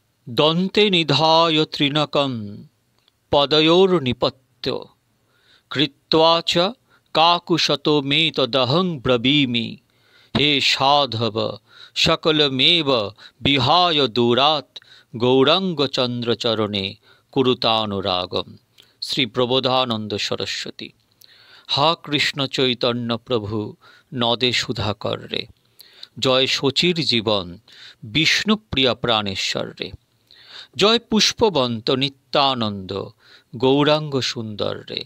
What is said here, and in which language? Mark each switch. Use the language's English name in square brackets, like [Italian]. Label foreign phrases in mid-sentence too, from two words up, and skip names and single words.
[Sanskrit] দন্তে নিধায় তৃণকং পদয়োর্নিপত্য কৃত্বা চ কাকুশতো মে তদহং ব্রবীমি। হে সাধব সকলমেব বিহায় দূরাৎ গৌরাঙ্গচন্দ্রচরণে কুরুতানুরাগম। শ্রী প্রবোধানন্দ সরস্বতী। [Bangla] হা কৃষ্ণ চৈতন্য প্রভু নদে সুধাকর রে, জয় শচীর জীবন বিষ্ণুপ্রিয়া প্রাণেশ্বর রে। জয় পুষ্পবন্ত নিত্যানন্দ গৌরাঙ্গ সুন্দর রে।